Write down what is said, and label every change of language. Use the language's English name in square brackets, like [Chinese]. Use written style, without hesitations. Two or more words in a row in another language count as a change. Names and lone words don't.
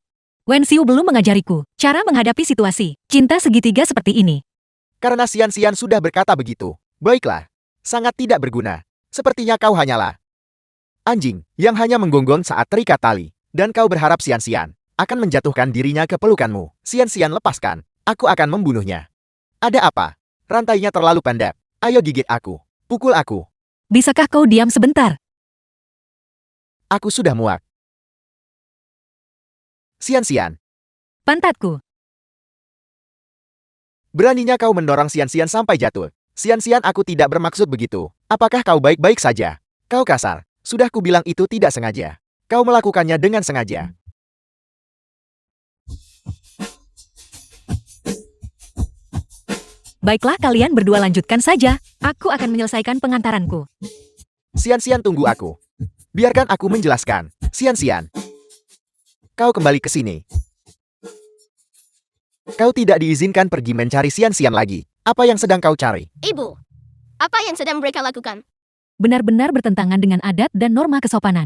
[Indonesian] Wen Xiu belum mengajariku cara menghadapi situasi cinta segitiga seperti ini. Karena Sian-sian sudah berkata begitu. Baiklah. Sangat tidak berguna. Sepertinya kau hanyalah anjing yang hanya menggonggong saat terikat tali. Dan kau berharap Sian-sian akan menjatuhkan dirinya ke pelukanmu. Sian-sian lepaskan. Aku akan membunuhnya. Ada apa? Rantainya terlalu pendek. Ayo gigit aku. Pukul aku. Bisakah kau diam sebentar? Aku sudah muak. Sian-sian. Pantatku. Beraninya kau mendorong Sian-sian sampai jatuh. Sian-sian, aku tidak bermaksud begitu. Apakah kau baik-baik saja? Kau kasar. Sudah kubilang itu tidak sengaja. Kau melakukannya dengan sengaja. Baiklah kalian berdua lanjutkan saja. Aku akan menyelesaikan pengantaranku. Sian-sian, tunggu aku. Biarkan aku menjelaskan. Sian-sian. Kau kembali ke sini. Kau tidak diizinkan pergi mencari Sian-sian lagi. Apa yang sedang kau cari? Ibu, apa yang sedang mereka lakukan? Benar-benar bertentangan dengan adat dan norma kesopanan.